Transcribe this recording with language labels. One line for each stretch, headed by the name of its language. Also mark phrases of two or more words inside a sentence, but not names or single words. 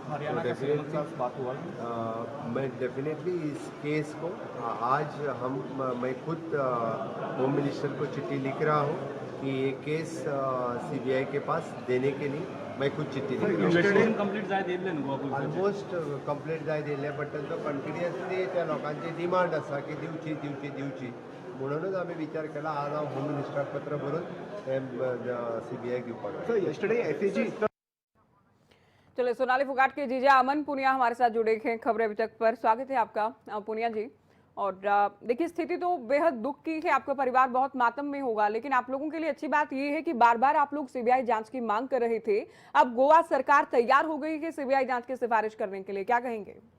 Hindi: हरियाणा के सीएम के साथ बात हुआ? मैं डेफिनेटली इस केस को आज मैं खुद
English: home minister
Hindi: को चिट्ठी लिख रहा हूँ कि ये केस सीबीआई के पास देने के लिए मैं खुद चिट्ठी लिख रहा हूँ।
English: almost complete
Konkani: जाय दिले, बट तांचो कंटिन्युअसली त्या लोकांची डिमांड आसा की दिवची म्हणूनच आम्ही विचार केला आज हांव होम मिनिस्टराक पत्र बरोवन सीबीआई घेवपाक।
Hindi: चलिए, सोनाली फोगाट के जीजा अमन पुनिया हमारे साथ जुड़े हैं खबरें अभी तक पर। स्वागत है आपका पुनिया जी। और देखिए, स्थिति तो बेहद दुख की है, आपका परिवार बहुत मातम में होगा, लेकिन आप लोगों के लिए अच्छी बात यह है कि बार बार आप लोग सीबीआई जांच की मांग कर रहे थे। अब गोवा सरकार तैयार हो गई है सीबीआई जांच की सिफारिश करने के लिए, क्या कहेंगे?